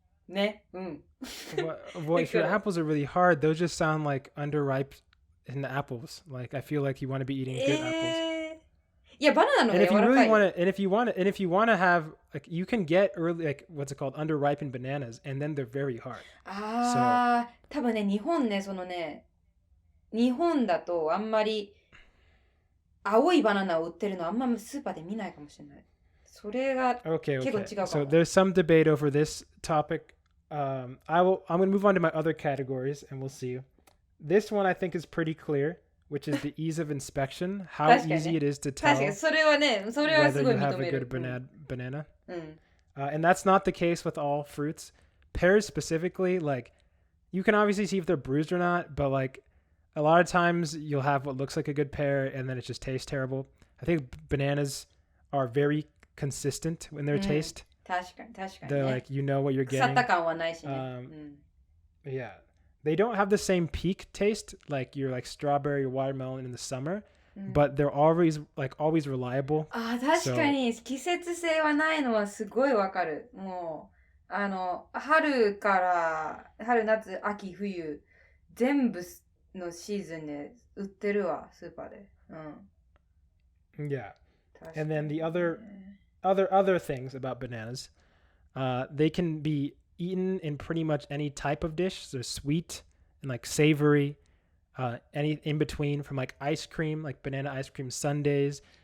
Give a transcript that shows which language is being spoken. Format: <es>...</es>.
<ja>ね。うん。</ja> <en>Well, if your apples are really hard, those just sound like underripe in the apples. Like I feel like you want to be eating good apples.</en> <ja>いや、バナナの方が柔らかい。</ja> <en>And if you want to have, like, you can get early, like, what's it called, underripened bananas, and then they're very hard.</en> <ja>多分ね、日本ね、日本だとあんまり青いバナナを売ってるのあんまスーパーで見ないかもしれない。それが結構違うかも。</ja> <en>So there's some debate over this topic. I'm going to move on to my other categories, and we'll see. This one I think is pretty clear, which is the ease of inspection, how easy it is to tell whether you have a good banana. And that's not the case with all fruits. Pears specifically, like, you can obviously see if they're bruised or not, but like a lot of times you'll have what looks like a good pear and then it just tastes terrible. I think bananas are very consistent in their taste.</en> <ja>確かに</ja> <en>They're like, you know what you're</en> <ja>腐っ</ja> <en>getting.</en> <ja>た感はないしね。</ja> <en>Yeah. They don't have the same peak taste like your like strawberry or watermelon in the summer, but they're always reliable.</en> <ja>確かに季節性はないのはすごいわかる。もう春夏秋冬全部のシーズンで売ってるわスーパーで。</ja> <en>Yeah. And then the other things about bananas, they can be eaten in pretty much any type of dish. So sweet and like savory, any in between, from like ice cream, like banana ice cream sundaes.</en>